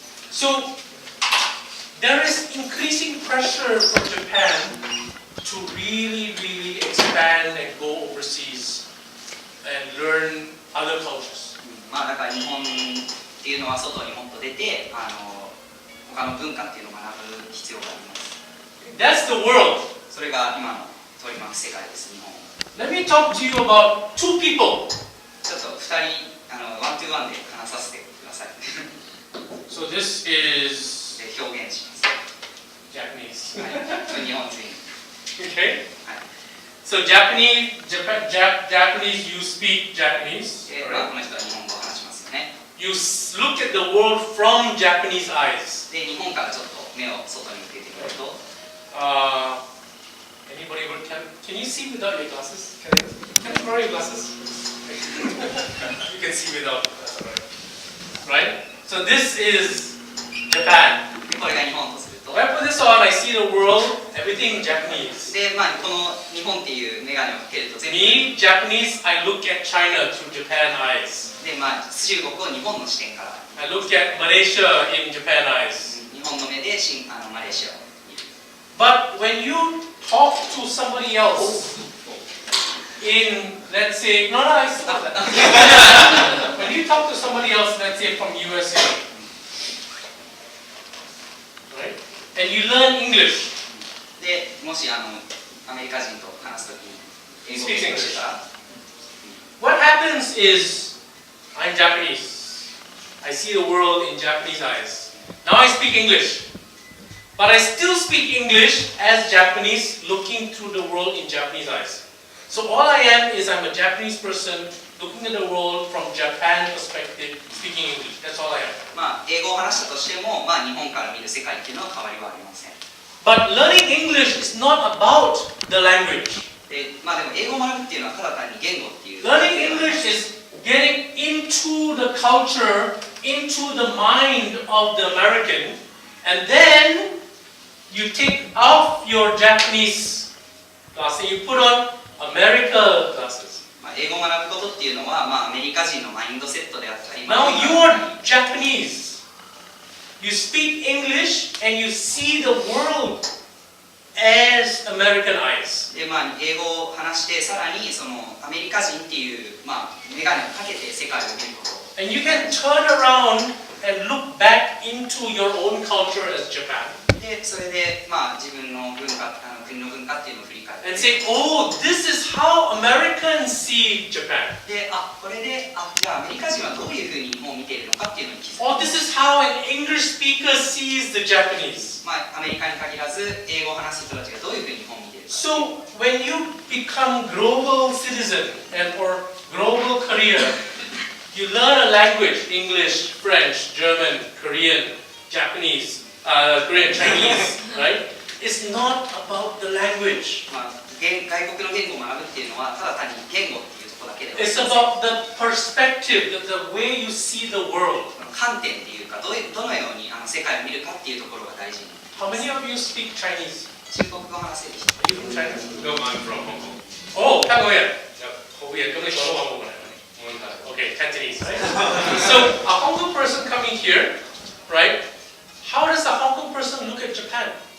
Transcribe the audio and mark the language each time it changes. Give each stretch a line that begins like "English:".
English: So there is increasing pressure for Japan to really expand and go overseas and learn other cultures.
Japanese: まあだから日本っていうのは外にもっと出て他の文化っていうのを学ぶ必要があります。
English: That's the world.
Japanese: それが今の取り巻く世界です。日本。
English: Let me talk to you about two people.
Japanese: ちょっと2人ワントゥーワンで話させてください。
English: So this is
Japanese: で表現します。
English: Japanese.
Japanese: はい、日本人。
English: Okay.
Japanese: はい。
English: So Japanese, you speak Japanese.
Japanese: で、まあこの人は日本語を話しますよね。
English: You look at the world from Japanese eyes.
Japanese: で、日本からちょっと目を外に向けてみると、
English: Anybody can you see without your glasses? Can I borrow your glasses? You can see without. Right? So this is Japan.
Japanese: でこれが日本とすると、
English: When I put this on, I see the world, everything Japanese.
Japanese: で、まあこの日本っていう眼鏡をかけると全部、
English: Me, Japanese, I look at China through Japan eyes.
Japanese: で、まあ中国を日本の視点から、
English: I look at Malaysia in Japan eyes.
Japanese: 日本の目でマレーシアを見る。
English: But when you talk to somebody else in, let's say, no, I saw that. When you talk to somebody else, let's say from USA, right? And you learn English.
Japanese: で、もしアメリカ人と話すときに英語を
English: Speaks
Japanese: 勉強してたら、
English: What happens is, I'm Japanese. I see the world in Japanese eyes. Now I speak English. But I still speak English as Japanese, looking through the world in Japanese eyes. So all I am is I'm a Japanese person looking at the world from Japan perspective, speaking English. That's all I am.
Japanese: まあ英語を話したとしても、まあ日本から見る世界っていうのは変わりはありません。
English: But learning English is not about the language.
Japanese: で、まあでも英語を学ぶっていうのはただ単に言語っていう。
English: Learning English is getting into the culture, into the mind of the American, and then you take off your Japanese glasses, you put on American glasses.
Japanese: まあ英語を学ぶことっていうのは、まあアメリカ人のマインドセットであったり、
English: Now you are Japanese. You speak English and you see the world as American eyes.
Japanese: で、まあ英語を話してさらにそのアメリカ人っていうまあ眼鏡をかけて世界を見ること。
English: And you can turn around and look back into your own culture as Japan.
Japanese: で、それでまあ自分の文化、国の文化っていうのを振り返って。
English: And say, oh, this is how Americans see Japan.
Japanese: で、これで、じゃあアメリカ人はどういうふうに日本を見ているのかっていうのに気づく。
English: Or this is how an English speaker sees the Japanese.
Japanese: まあアメリカに限らず英語を話す人たちがどういうふうに日本を見ているか。
English: So when you become global citizen and or global career, you learn a language, English, French, German, Korean, Japanese, Korean, Chinese, right? It's not about the language.
Japanese: まあ外国の言語を学ぶっていうのはただ単に言語っていうところだけでは
English: It's about the perspective, the way you see the world.
Japanese: 観点っていうかどのように世界を見るかっていうところが大事に。
English: How many of you speak Chinese?
Japanese: 中国語を話せる人。
English: Are you from China? No, I'm from Hong Kong. Oh, Cantonese. Okay, Cantonese. Right? So a Hong Kong person coming here, right? How does a Hong Kong person look at Japan?